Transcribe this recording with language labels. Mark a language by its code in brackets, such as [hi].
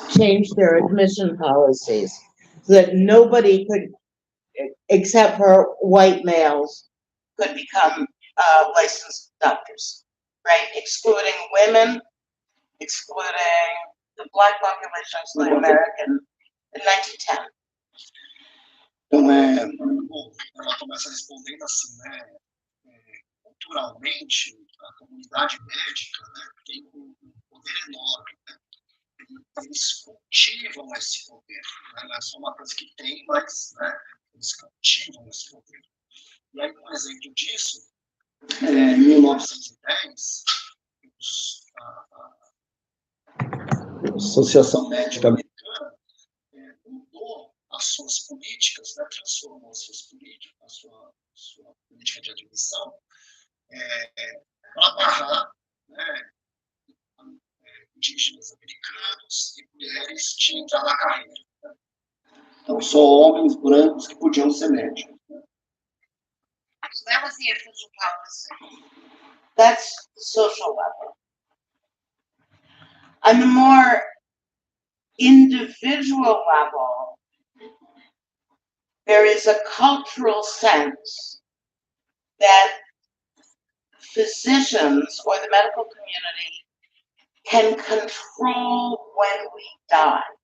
[en] Changed their admission policies so that nobody could, except for white males, could become licensed doctors, right? Excluding women, excluding the black population, excluding American in 1910. [pt] Então, bom, ela começa respondendo assim, né? Culturalmente, a comunidade médica, né, tem um poder enorme, né? Eles cultivam esse poder, né? Não é só uma coisa que tem, mas, né, eles cultivam esse poder. E aí, um exemplo disso, em 1910, A Associação Médica Americana mudou as suas políticas, né, transformou as suas políticas, a sua política de admissão, para barrar, né, indígenas americanos e mulheres de entrar na carreira. Né? Então, só homens brancos que podiam ser médicos. Né? [en] So that was the official policy. That's the social level. On the more individual level, there is a cultural sense that physicians or the medical community can control when we die.